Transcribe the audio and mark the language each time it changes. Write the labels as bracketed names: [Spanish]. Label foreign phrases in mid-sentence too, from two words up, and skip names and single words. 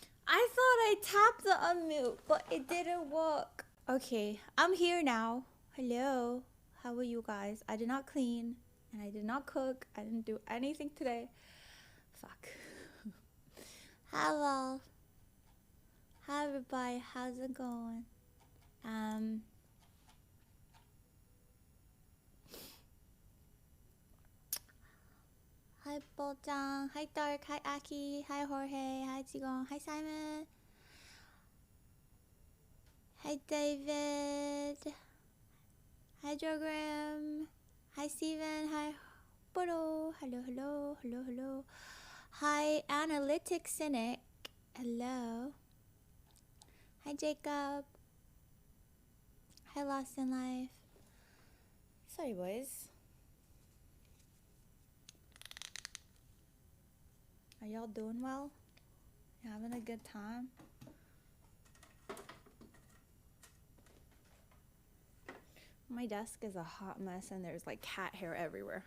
[English] I thought I tapped the unmute, but it didn't work. Okay, I'm here now. Hello. How are you guys? I did not clean and I did not cook. I didn't do anything today. Fuck. Hello. Hi everybody. How's it going? Hi Bojang. Hi Dark. Hi Aki. Hi Jorge. Hi Jigong. Hi Simon. Hi David. Hi Jogram. Hi Steven. Hi Bodo. Hello, hello, hello, hello. Hi Analytics Cynic. Hello. Hi Jacob. Hi Lost in Life. Sorry boys. Are y'all doing well? You having a good time? My desk is a hot mess and there's like cat hair everywhere.